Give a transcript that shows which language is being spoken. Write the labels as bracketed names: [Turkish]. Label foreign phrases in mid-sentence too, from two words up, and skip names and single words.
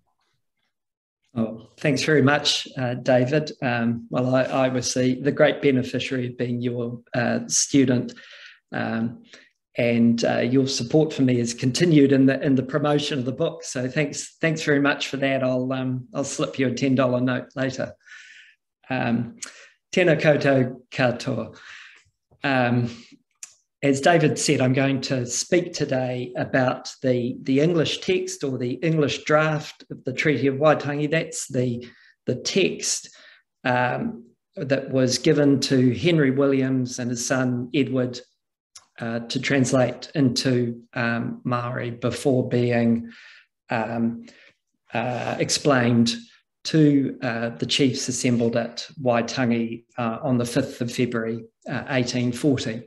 [English] Oh, thanks very much, David. Well, I was the great beneficiary of being your student, and your support for me has continued in the promotion of the book. So thanks very much for that. I'll slip you a $10 note later. [Māori] Tēnā koutou katoa. [English] As David said, I'm going to speak today about the English text, or the English draft of the Treaty of Waitangi. That's the text that was given to Henry Williams and his son Edward to translate into Māori before being explained to the chiefs assembled at Waitangi on the 5th of February 1840.